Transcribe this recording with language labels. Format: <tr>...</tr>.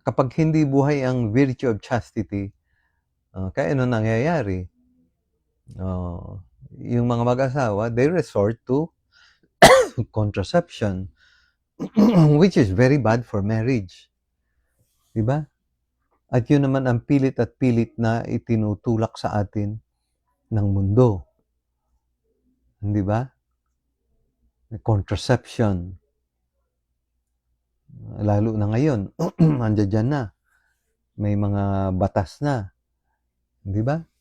<tl>Kapag hindi buhay ang</tl> <en>virtue of chastity,</en> <tl>kaya ano nangyayari? Yung mga mag-asawa,</tl> <en>they resort to contraception, which is very bad for marriage.</en> <tl>Diba? At yun naman ang pilit at pilit na itinutulak sa atin ng mundo. Hindi ba? Contraception. Lalo na ngayon, andyan na. May mga batas na. Hindi ba?</tl>